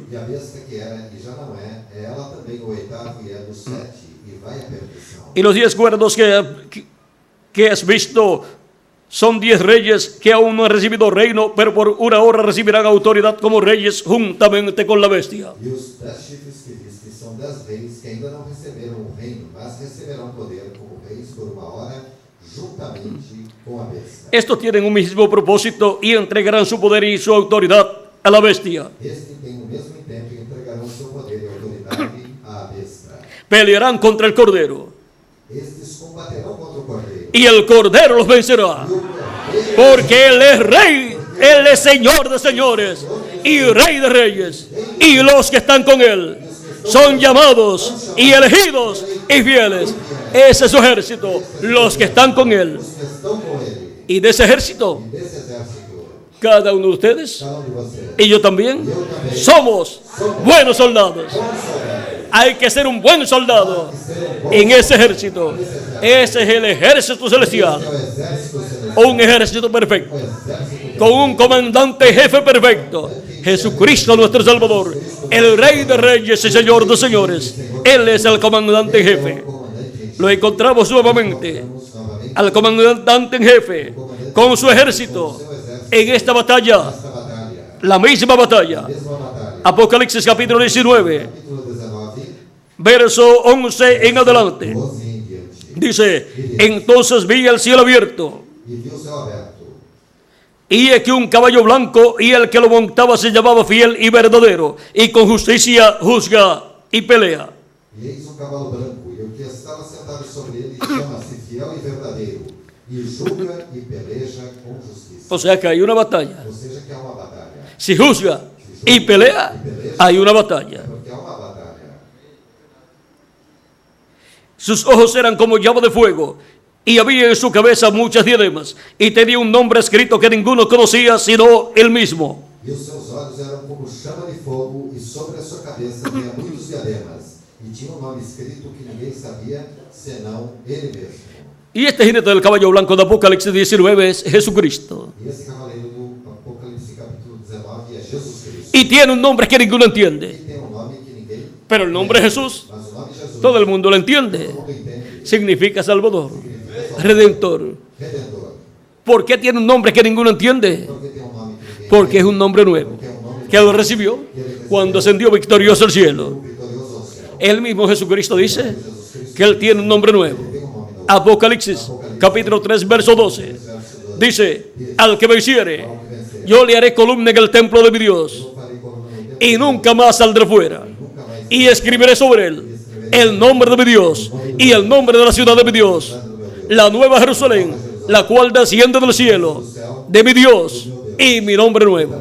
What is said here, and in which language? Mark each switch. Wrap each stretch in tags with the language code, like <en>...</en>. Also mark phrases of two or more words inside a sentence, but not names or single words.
<pt>E a besta que era e já não é ela também o oitavo e é do 7 e vai à perdição.</pt> <es>Y los 10 cuerdos que has visto son 10 reyes que aún no han recibido reino, pero por una hora recibirán autoridad como reyes juntamente con la bestia.</es> <pt>E os 10 chifres que viste são 10 reis que ainda não receberam o reino, mas receberão poder como reis por uma hora, juntamente com a besta.</pt> <es>Estos tienen un mismo propósito y entregarán su poder y su autoridad a la bestia.</es> <pt>Este tem o mesmo intento e entregarão seu poder e autoridade à besta.</pt> <es>Pelearán contra el Cordero</es> <pt>Estes combaterão contra o cordeiro.</pt> <es>y el Cordero los vencerá.</es> <pt>E o cordeiro,</pt> <es>Porque Él es Rey, Él es Señor de señores y Rey de reyes. Y los que están con Él son llamados y elegidos y fieles. Ese es su ejército, los que están con Él.</es> <pt>os que estão com ele,</pt> <es>Y de esse ejército,</es> <pt>e desse exército,</pt> <es>cada uno de ustedes</es> <pt>cada de vocês,</pt> <es>y yo también somos buenos soldados. Hay que ser un buen soldado en ese ejército. Ese es el ejército celestial.</es> <pt>é o exército celestial,</pt> <es>Un ejército perfecto,</es> <pt>o exército</pt> <es>con un comandante jefe perfecto, Jesucristo nuestro Salvador, el Rey de Reyes y Señor de Señores. Él es el comandante jefe.</es> <pt>comandante,</pt> <es>Lo encontramos nuevamente,</es> <pt>novamente,</pt> <es>al comandante en jefe, con su ejército, en esta batalla,</es> <pt>esta batalha,</pt> <es>la misma batalla.</es> <pt>mesma batalha.</pt> <es>Apocalipsis capítulo 19,</es> <pt>Capítulo 19,</pt> <es>verso 11 en adelante.</es> <pt>12 em diante.</pt> <es>Dice: entonces vi el cielo abierto,</es> <pt>E viu o céu aberto,</pt> <es>y aquí un caballo blanco, y el que lo montaba se llamaba Fiel y Verdadero, y con justicia juzga y pelea.</es> <pt>e eis um cavalo branco, e o que estava sentado sobre ele chama-se Fiel e Verdadeiro, e julga e peleja com justiça.</pt> <es>O sea que hay una batalla.</es> <pt>Ou seja, que há uma batalha.</pt> <es>Si juzga y pelea, hay una batalla.</es> <pt>Porque há uma batalha.</pt> <es>Sus ojos eran como llama de fuego, y había en su cabeza muchas diademas, y tenía un nombre escrito que ninguno conocía sino él mismo.</es> <pt>E os seus olhos eram como chama de fogo, e sobre a sua cabeça havia muitos diademas. E tinha um nome escrito que ninguém sabia, senão ele mesmo.</pt> <es>Y este jinete del caballo blanco de Apocalipsis 19 es Jesucristo.</es> <pt>E esse cavaleiro do Apocalipse capítulo 19 é Jesus Cristo.</pt> <es>Y tiene un nombre que ninguno entiende.</es> <pt>E tem um nome que ninguém,</pt> <es>Pero el nombre Jesús,</es> <pt>mas o nome Jesus,</pt> <es>todo el mundo lo entiende.</es> <pt>todo mundo entende.</pt> <es>Significa Salvador, Redentor.</es> <pt>Redentor.</pt> <es>¿Por qué tiene un nombre que ninguno entiende?</es> <pt>Porque tem um nome que ninguém</pt> <es>Porque es</es> <pt>entende.</pt> <es>un nombre nuevo,</es> <pt>Porque é um nome</pt> <es>que lo recibió cuando ascendió victorioso al cielo.</es> <pt>vitorioso ao céu.</pt> <es>El mismo Jesucristo dice que Él tiene un nombre nuevo. Apocalipsis, capítulo 3, verso 12. Dice, al que venciere, yo le haré columna en el templo de mi Dios, y nunca más saldré fuera. Y escribiré sobre él el nombre de mi Dios y el nombre de la ciudad de mi Dios, la nueva Jerusalén, la cual desciende del cielo, de mi Dios, y mi nombre nuevo.</es>